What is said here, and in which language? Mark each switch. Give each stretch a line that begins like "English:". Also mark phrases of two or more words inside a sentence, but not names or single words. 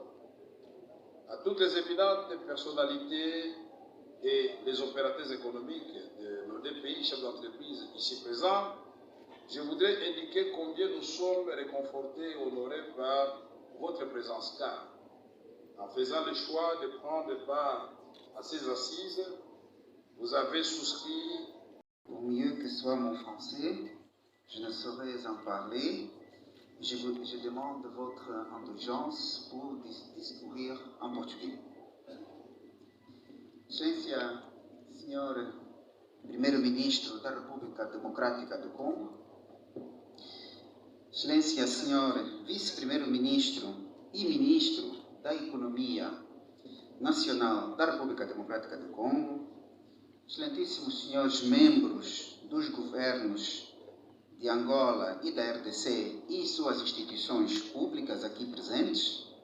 French: À toutes les éminentes personnalités et les opérateurs économiques de nos deux pays, chefs d'entreprise ici présents, je voudrais indiquer combien nous sommes réconfortés et honorés par votre présence, car en faisant le choix de prendre part à ces assises, vous avez souscrit. Au mieux que soit mon français, je ne saurais en parler. Je demande votre indulgence pour discourir en português.
Portuguese: Excelência, Senhor Primeiro-Ministro da República Democrática do Congo, Excelência, Senhor Vice-Primeiro-Ministro e Ministro da Economia Nacional da República Democrática do Congo, excelentíssimos senhores membros dos governos de Angola e da RDC e suas instituições públicas aqui presentes,